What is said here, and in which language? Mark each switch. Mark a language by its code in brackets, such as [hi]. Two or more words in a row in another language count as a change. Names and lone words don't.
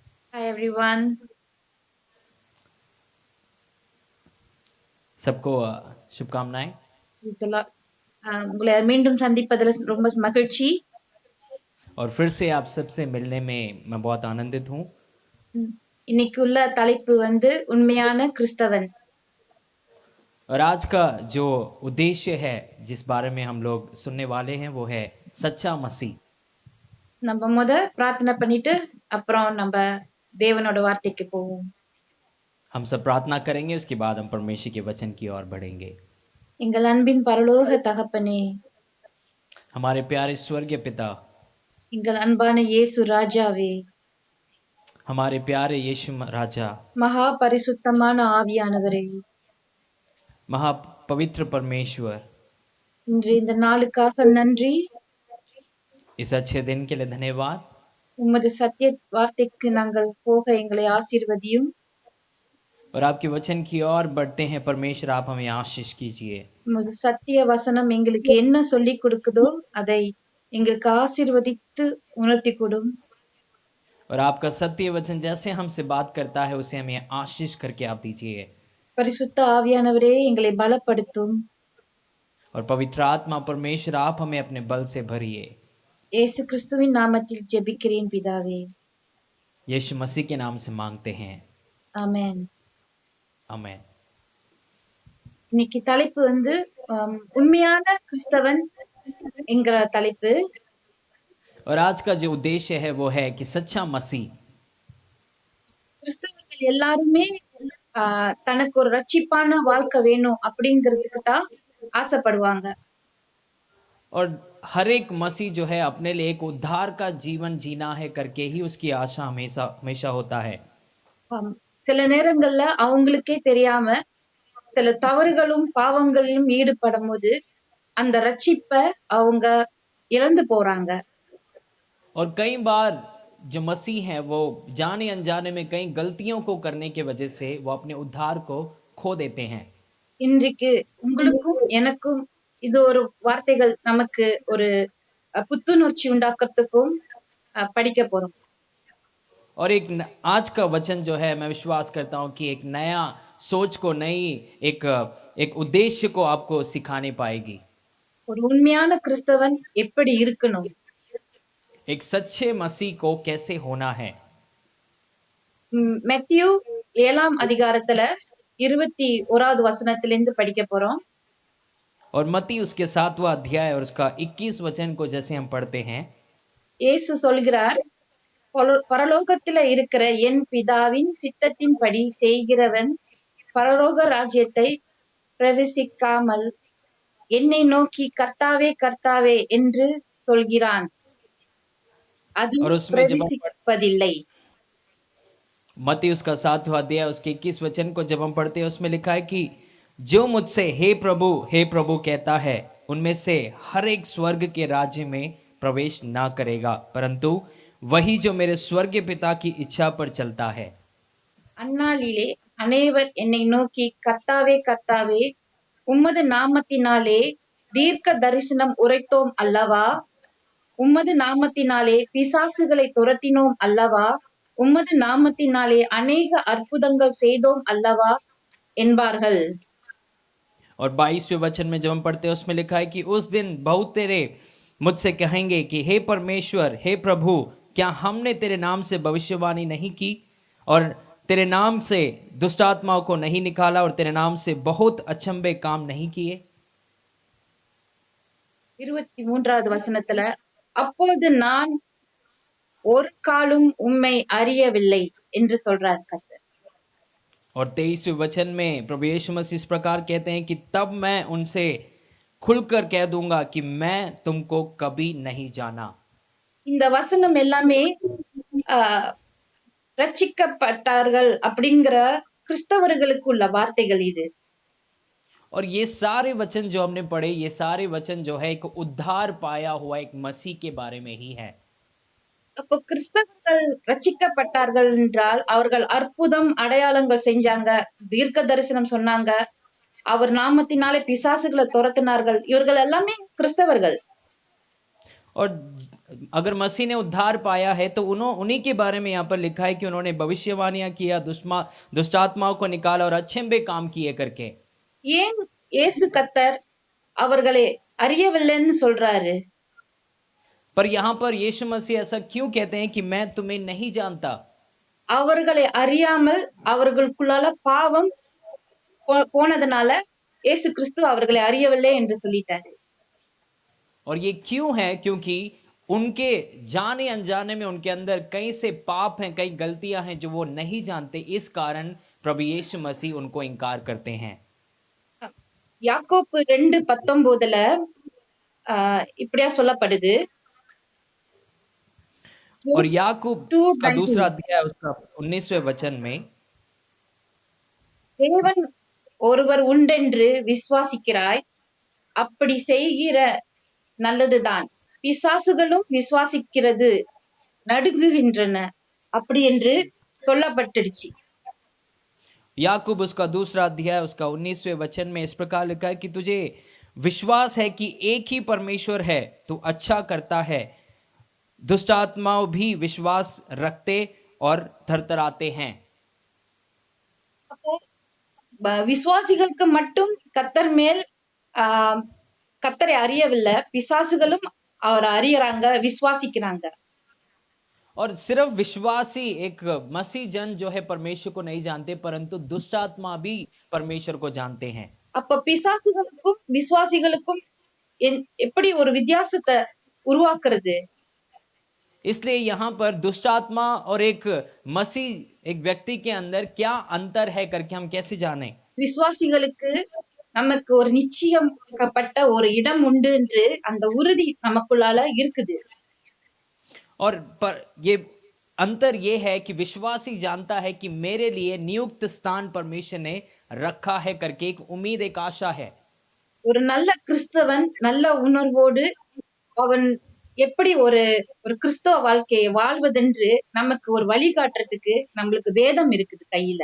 [en] Hi everyone. [hi] सबको शुभकामनाएं। [en] Praise the Lord. [ta] உங்களை மீண்டும் சந்திப்பதில் ரொம்ப மகிழ்ச்சி. [hi] और फिर से आप सबसे मिलने में मैं बहुत आनंदित हूँ। [ta] இன்னைக்கு உள்ள தலைப்பு உண்மையான கிறிஸ்தவன். [hi] और आज का जो उद्देश्य है जिस बारे में हम लोग सुनने वाले हैं वो है सच्चा मसीह। [ta] நம்ம பிரார்த்தனை பண்ணிட்டு அப்புறம் நம்ம தேவனோட வார்த்தைக்கு போவோம். [hi] हम सब प्रार्थना करेंगे, उसके बाद हम परमेश्वर के वचन की ओर बढ़ेंगे। [ta] எங்கள் அன்பின் பரலோக தகப்பனே, [hi] हमारे प्यारे स्वर्गीय पिता, [ta] எங்கள் अன்பான இயேசு ராஜாவே, [hi] हमारे प्यारे यीशु राजा, [ta] மகா பரிசுத்தமான ஆவியானவரே, [hi] महापवित्र परमेश्वर, [ta] இன்று இந்த நாளுக்காக நன்றி. [hi] इस अच्छे दिन के लिए धन्यवाद। [ta] உமது சத்திய வார்த்தைக்கு நாங்கள் போக எங்களை ஆசீர்வதியும். [hi] और आपके वचन की ओर बढ़ते हैं परमेश्वर, आप हमें आशीष कीजिए। [ta] உமது சத்திய வசனம் எங்களுக்கு என்ன சொல்லிக் கொடுக்குதோ அதை எங்களுக்கு ஆசீர்வதித்து உணர்த்தி கொடும். [hi] और आपका सत्य वचन जैसे हमसे बात करता है उसे हमें आशीष करके आप दीजिए। [ta] பரிசுத்த ஆவியானவரே எங்களை பலப்படுத்தும். [hi] और पवित्र आत्मा परमेश्वर आप हमें अपने बल से भरिए। [ta] இயேசு கிறிஸ்துவின் நாமத்தில் ஜெபிக்கிறேன் பிதாவே. [hi] यीशु मसीह के नाम से मांगते हैं, [ta] ஆமென். [hi] आमेन। [ta] இன்னைக்கு தலைப்பு உண்மையான கிறிஸ்தவன் என்கிற தலைப்பு. [hi] और आज का जो उद्देश्य है वो है कि सच्चा मसीह। [ta] கிறிஸ்தவர்கள் எல்லாருமே தனக்கு ஒரு ரட்சிப்பான வாழ்க்கை வேணும் அப்படிங்கிறதுக்கு தான் ஆசைப்படுவாங்க. [hi] और हर एक मसीह जो है अपने लिए एक उद्धार का जीवन जीना है करके ही उसकी आशा हमेशा हमेशा होता है। [ta] சில நேரங்கள்ல அவங்களுக்கே தெரியாம சில தவறுகளும் பாவங்களிலும் ஈடுபடும் போது அந்த ரட்சிப்பை அவங்க இழந்து போறாங்க. [hi] और कई बार जो मसीह हैं वो जाने अनजाने में कई गलतियों को करने की वजह से वो अपने उद्धार को खो देते हैं। [ta] இன்றைக்கு உங்களுக்கும் எனக்கும் இது ஒரு வார்த்தைகள் நமக்கு ஒரு புத்துணர்ச்சி உண்டாக்குறதுக்கும் படிக்க போறோம். [hi] और एक आज का वचन जो है मैं विश्वास करता हूं कि एक नया सोच को, नई एक उद्देश्य को आपको सिखाने पाएगी। [ta] ஒரு உண்மையான கிறிஸ்தவன் எப்படி இருக்கணும், [hi] एक सच्चे मसीह को कैसे होना है। [ta] மேத்யூ 7ஆம் அதிகாரத்துல 21வது வசனத்திலிருந்து படிக்க போறோம். [hi] और मत्ती उसके 7वां अध्याय और उसका 21 वचन को जैसे हम पढ़ते हैं, [ta] இயேசு சொல்கிறார், பரலோகத்துல இருக்கிற என் பிதாவின் சித்தத்தின்படி செய்கிறவன் பரலோக ராஜ்யத்தை பிரவேசிக்காமல் என்னை நோக்கி கர்த்தாவே கர்த்தாவே என்று சொல்கிறான், அது [hi] और उसमें जब [ta] பிரவேசிப்பதில்லை. [hi] मत्ती उसका 7वां अध्याय उसके 21 वचन को जब हम पढ़ते हैं उसमें लिखा है कि जो मुझसे हे प्रभु कहता है उनमें से हर एक स्वर्ग के राज्य में प्रवेश ना करेगा, परंतु वही जो मेरे स्वर्गीय पिता की इच्छा पर चलता है। [ta] அந்நாளிலே அனைவர் என்னை நோக்கி கர்த்தாவே கர்த்தாவே உமது நாமத்தினாலே தீர்க்க தரிசனம் உரைத்தோம் அல்லவா, உமது நாமத்தினாலே பிசாசுகளை துரத்தினோம் அல்லவா, உமது நாமத்தினாலே அநேக அற்புதங்கள் செய்தோம் அல்லவா என்பார்கள். [hi] और 22वें वचन में जब हम पढ़ते हैं उसमें लिखा है कि उस दिन बहुत तेरे मुझसे कहेंगे कि हे परमेश्वर, हे प्रभु, क्या हमने तेरे नाम से भविष्यवाणी नहीं की और तेरे नाम से दुष्ट आत्माओं को नहीं निकाला और तेरे नाम से बहुत अचंभे काम नहीं किए। [ta] 23வது வசனத்துல, அப்போது நான் ஒரு காலும் உம்மை அறியவில்லை என்று சொல்றார் கர்த்தர். [hi] और 23वें वचन में प्रभु यीशु मसीह इस प्रकार कहते हैं कि तब मैं उनसे खुलकर कह दूंगा कि मैं तुमको कभी नहीं जाना। [ta] இந்த वचனம் எல்லாமே ரட்சிக்கப்பட்டார்கள் அப்படிங்கிற கிறிஸ்தவர்களுக்கு உள்ள வார்த்தைகள் இது. [hi] और ये सारे वचन जो हमने पढ़े, ये सारे वचन जो है एक उद्धार पाया हुआ एक मसीह के बारे में ही है। [ta] அப்போ கிறிஸ்தவர்கள் ரட்சிக்கப்பட்டார்கள் என்றால் அவர்கள் அற்புதம் அடையாளங்கள் செஞ்சாங்க, தீர்க்க தரிசனம் சொன்னாங்க, அவர் நாமத்தினாலே பிசாசுகளை துரத்தினார்கள், இவர்கள் எல்லாமே கிறிஸ்தவர்கள். [hi] और अगर मसीह ने उद्धार पाया है तो उन्हीं के बारे में यहाँ पर लिखा है कि उन्होंने भविष्यवाणियां किया, दुष्ट आत्माओं को निकाला और अच्छे बे काम किए करके। [ta] ஏன் இயேசு கர்த்தர் அவர்களை அறியவில்லைன்னு சொல்றாரு? [hi] पर यहाँ पर यीशु मसीह ऐसा क्यों कहते हैं कि मैं तुम्हें नहीं जानता? [ta] அவர்களை அறியாமல் அவர்களுக்குள்ளால பாவம் போனதுனால இயேசு கிறிஸ்து அவர்களை அறியவில்லை என்று சொல்லிட்டாரு. [hi] और ये क्यों है? क्योंकि उनके जाने अनजाने में उनके अंदर कई से पाप हैं, कई गलतियां हैं जो वो नहीं जानते। इस कारण प्रभु यीशु मसीह उनको इनकार करते हैं। [ta] யாக்கோப்பு 2:19 இப்படியா சொல்லப்படுது. [hi] और याकूब का दूसरा अध्याय उसका 19वें वचन में, [ta] தேவன் ஒருவர் உண்டென்று விசுவாசிக்கிறாய், அப்படி செய்கிற நல்லதுதான். பிசாசுகளும் விசுவாசிக்கிறது நடுங்குகின்றன அப்படி என்று சொல்லப்பட்டுடுச்சு. [hi] याकूब उसका दूसरा अध्याय उसका 19वें वचन में इस प्रकार लिखा है कि तुझे विश्वास है कि एक ही परमेश्वर है, तू अच्छा करता है। दुष्ट आत्माओं भी विश्वास रखते और थरथराते हैं। [ta] அப்போ விசுவாசிகளுக்கு மட்டும் கர்த்தர் மேல் கர்த்தரை அறியவில்லை, பிசாசுகளும் அவர் அறியறாங்க, விசுவாசிக்கிறாங்க. [hi] और सिर्फ विश्वासी एक मसीह जन जो है परमेश्वर को नहीं जानते, परंतु दुष्ट आत्मा भी परमेश्वर को जानते हैं। [ta] அப்ப பிசாசுகளுக்கும் விசுவாசிகளுக்கும் எப்படி ஒரு வித்தியாசத்தை உருவாக்குறது? [hi] इसलिए यहाँ पर दुष्ट आत्मा और एक मसीह एक व्यक्ति के अंदर क्या अंतर है करके हम कैसे जाने? [ta] விசுவாசிகளுக்கு நமக்கு ஒரு நிச்சயப்பட்ட ஒரு இடம் உண்டு என்று அந்த உறுதி நமக்குள்ளால இருக்குது. [hi] और पर ये अंतर ये है कि विश्वासी जानता है कि मेरे लिए नियुक्त स्थान परमेश्वर ने रखा है करके एक उम्मीद, एक आशा है। [ta] ஒரு நல்ல கிறிஸ்தவன் நல்ல உணர்வோடு அவன் எப்படி ஒரு கிறிஸ்தவ வாழ்க்கையை வாழ்வதென்று நமக்கு ஒரு வழிகாட்டுறதுக்கு நம்மளுக்கு வேதம் இருக்குது கையில.